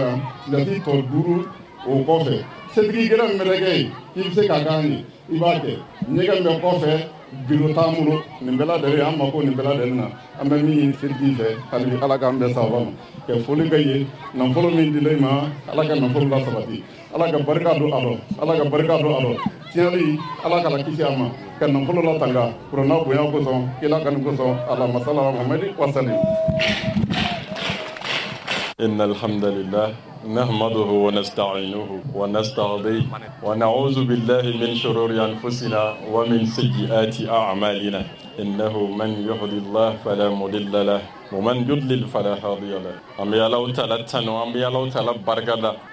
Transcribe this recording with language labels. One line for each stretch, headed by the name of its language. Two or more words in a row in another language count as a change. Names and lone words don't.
Bambara: kan kilasi tɔ 5 o kɔfɛ setigi gɛrɛ min bɛ kɛ yen i bɛ se k'a k'an ye i b'a kɛ ɲɛgɛn bɛ kɔfɛ biro t'an bolo nin bɛɛ lajɛlen an mako nin bɛɛ lajɛlen na an bɛ min ɲini setigi fɛ hali bi ala k'an bɛɛ sababa ma kɛ foli kɛ ye nafolo min dila i ma ala ka nafolo la sabati ala ka barika don a rɔ ala ka barika don a rɔ tiɲɛli ala k'ala kisi a ma ka nafolo la tanga kuranna bonya kosɔn kila kani kosɔn ala masala muhamadi wasali
Arabic: إن الحمد لله نحمده ونستعينه ونستهديه ونعوذ بالله من شرور أنفسنا ومن سيئات أعمالنا إنه من يهدي الله فلا مضل له ومن يضلل فلا هادي له أم يالله تعالى تنو أم يالله تعالى بركة